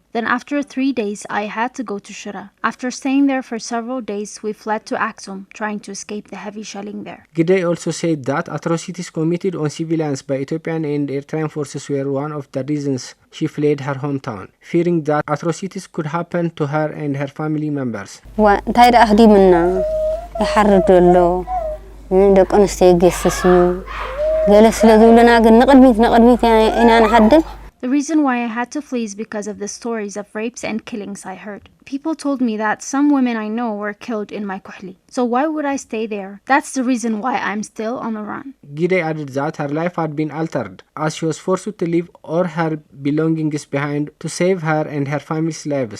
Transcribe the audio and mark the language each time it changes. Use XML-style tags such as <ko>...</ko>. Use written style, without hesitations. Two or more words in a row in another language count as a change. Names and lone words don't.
<en>Then after 3 days, I had to go to Shira. After staying there for several days, we fled to Axum, trying to escape the heavy shelling there. Giday also said that atrocities committed on civilians by Ethiopian and Eritrean forces were one of the reasons she fled her hometown, fearing that atrocities could happen to her and her family members.</en> <ti>ደቅ አንስቴ ገሰስዩ ገለ ስለዝብለና ግን ነቅድሚት ኢና ንሐድግ</ti> <en>The reason why I had to flee is because of the stories of rapes and killings I heard. People told me that some women I know were killed in my kuhli. So why would I stay there? That's the reason why I'm still on the run. Giday added that her life had been altered as she was forced to leave all her belongings behind to save her and her family's lives.</en>